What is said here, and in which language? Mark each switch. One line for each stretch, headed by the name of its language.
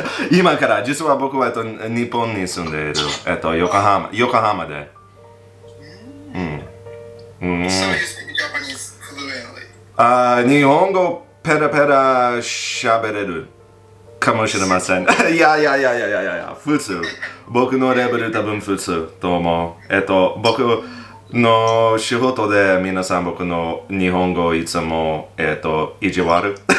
Japanese: 今から実は僕は日本に住んでいる。横浜で。
English: So you speak Japanese fluently?
Japanese: 日本語ペラペラ喋れるかもしれません。いや、普通。僕のレベル多分普通と思う。僕の仕事で皆さん僕の日本語いつも意地悪。